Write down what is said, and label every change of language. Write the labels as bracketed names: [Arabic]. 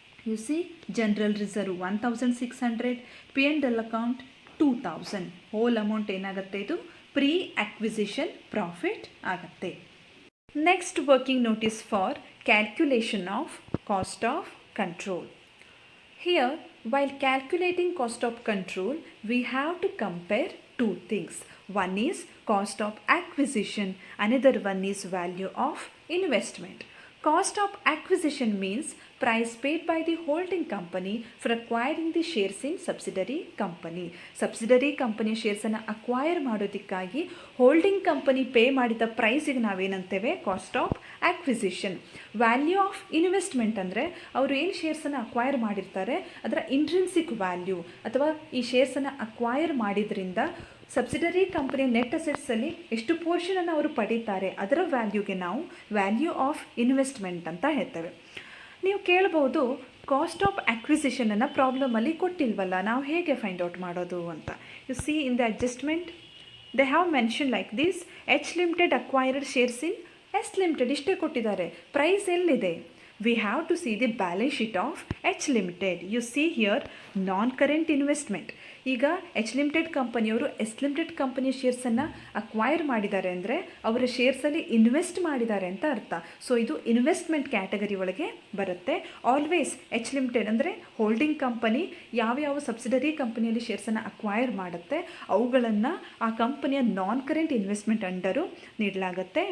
[English] You see general reserve 1600, P&L account 2000. [Kannada] Hole amount ಏನಾಗುತ್ತೆ? ಇದು pre acquisition profit ಆಗುತ್ತೆ. [English] Next working notes for calculation of cost of control. Here, while calculating cost of control, we have to compare two things. One is cost of acquisition, another one is value of investment. Cost of acquisition means price paid by the holding company for acquiring the shares in subsidiary company. [Kannada] Subsidiary company ಶೇರ್ಸನ್ನು acquire ಮಾಡೋದಕ್ಕಾಗಿ holding company pay ಮಾಡಿದ ಪ್ರೈಸಿಗೆ ನಾವೇನಂತೇವೆ? Cost of acquisition. Value of investment ಅಂದರೆ ಅವರು ಏನು ಶೇರ್ಸನ್ನು acquire ಮಾಡಿರ್ತಾರೆ ಅದರ intrinsic value ಅಥವಾ ಈ ಶೇರ್ಸನ್ನು acquire ಮಾಡಿದ್ರಿಂದ subsidiary ಕಂಪನಿಯ ನೆಟ್ ಅಸೆಟ್ಸಲ್ಲಿ ಎಷ್ಟು ಪೋರ್ಷನನ್ನು ಅವರು ಪಡೀತಾರೆ ಅದರ ವ್ಯಾಲ್ಯೂಗೆ ನಾವು ವ್ಯಾಲ್ಯೂ ಆಫ್ ಇನ್ವೆಸ್ಟ್ಮೆಂಟ್ ಅಂತ ಹೇಳ್ತೇವೆ. ನೀವು ಕೇಳ್ಬೋದು ಕಾಸ್ಟ್ ಆಫ್ ಆಕ್ವಿಸಿಷನನ್ನು ಪ್ರಾಬ್ಲಮಲ್ಲಿ ಕೊಟ್ಟಿಲ್ವಲ್ಲ, ನಾವು ಹೇಗೆ ಫೈಂಡ್ ಔಟ್ ಮಾಡೋದು ಅಂತ. [English] you see in the adjustment they have mention like this: H limited acquired shares in S limited [Kannada] ಇಷ್ಟೇ ಕೊಟ್ಟಿದ್ದಾರೆ. ಪ್ರೈಸ್ ಎಲ್ಲಿದೆ? [English] we have to see the balance sheet of H Limited. You see here non-current investment. [Kannada] ಈಗ H limited ಕಂಪನಿಯವರು S limited ಕಂಪನಿಯ ಶೇರ್ಸನ್ನು acquire ಮಾಡಿದ್ದಾರೆ ಅಂದರೆ ಅವರ ಶೇರ್ಸಲ್ಲಿ invest ಮಾಡಿದ್ದಾರೆ ಅಂತ ಅರ್ಥ. ಸೊ ಇದು ಇನ್ವೆಸ್ಟ್ಮೆಂಟ್ ಕ್ಯಾಟಗರಿ ಒಳಗೆ ಬರುತ್ತೆ. ಆಲ್ವೇಸ್ ಎಚ್ ಲಿಮಿಟೆಡ್ ಅಂದರೆ ಹೋಲ್ಡಿಂಗ್ ಕಂಪನಿ ಯಾವ್ಯಾವ ಸಬ್ಸಿಡರಿ ಕಂಪನಿಯಲ್ಲಿ ಶೇರ್ಸನ್ನು ಅಕ್ವೈರ್ ಮಾಡುತ್ತೆ ಅವುಗಳನ್ನು ಆ ಕಂಪನಿಯ ನಾನ್ ಕರೆಂಟ್ ಇನ್ವೆಸ್ಟ್ಮೆಂಟ್ ಅಂಡರು ನೀಡಲಾಗುತ್ತೆ.